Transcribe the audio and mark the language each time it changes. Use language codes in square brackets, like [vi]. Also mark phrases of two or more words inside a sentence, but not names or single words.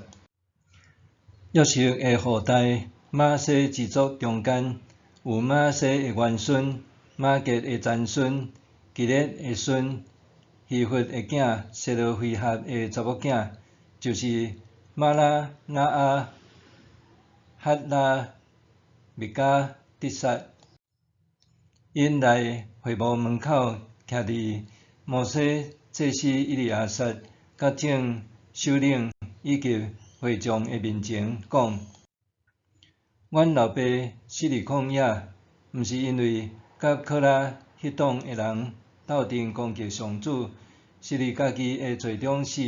[nan] 约瑟的后代，马西支族中间有马西的元孙、马吉的曾孙、基列的孙、希弗的囝、谢罗菲哈的查某囝，就是马拉、拿阿、哈拉、米迦、底撒。因来会幕门口徛伫摩西祭司以利亚撒甲众首领以及会众的面前，讲：阮老爸死伫旷野，毋是因为甲可拉迄党的人斗阵攻击上主，是伫家己的罪中死。